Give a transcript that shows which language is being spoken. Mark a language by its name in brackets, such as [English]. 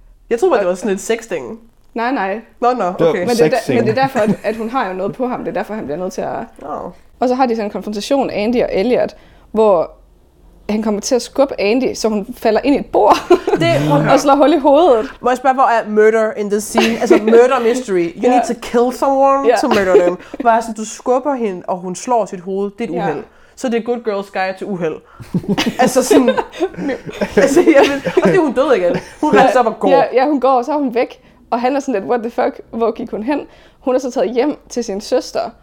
[Danish] Jeg troede, det var sådan et sex-ting. Nej. Nå, okay. Men det er derfor, at hun har jo noget på ham. Det er derfor, han bliver nødt til at... Oh. Og så har de sådan en konfrontation, Andy og Elliot, hvor han kommer til at skubbe Andy, så hun falder ind i et bord. Og slår hul i hovedet. Må jeg spørge, hvor er [English] murder in the scene? [Danish] Altså murder mystery. [English] You need to kill someone to murder them. [Danish] Hvor er sådan, du skubber hende, og hun slår sit hoved. Det er et uheld. Så det er good girl's guide til uheld. Altså sådan... altså, jamen, og det er hun død igen. Hun rejser op og går. Ja, hun går, og så er hun væk. Og han er sådan lidt, [English] what the fuck, [Danish] hvor gik hun hen? Hun er så taget hjem til sin søster.